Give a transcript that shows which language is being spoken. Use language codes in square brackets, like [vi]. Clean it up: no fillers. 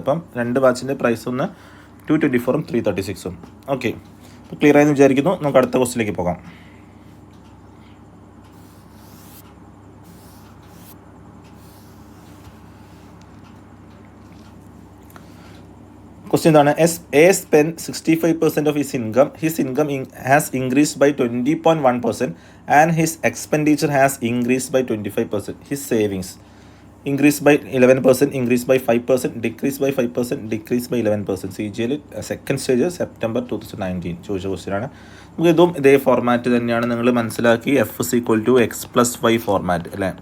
[ml] അപ്പം 2 വാച്ചിൻ്റെ പ്രൈസ് ഒന്ന് 224ഉം 336ഉം. Okay, clear ആയെന്ന് വിചാരിക്കുന്നു. നമുക്ക് അടുത്ത ക്വസ്റ്റിലേക്ക് പോകാം. Question എന്താണ്? [en] A spent 65% of his income. His income has increased by 20.1% and his expenditure has increased by 25%. His savings increased by 11%, increased by 5%, decreased by 5%, decreased by 11%. [ml] CGL second stage September 2019 ചോദിച്ച question ആണ്. നമുക്ക് ഇതും ഇതേ format തന്നെയാണ്. നിങ്ങൾ മനസ്സിലാക്കി FSC X+Y format അല്ലേ.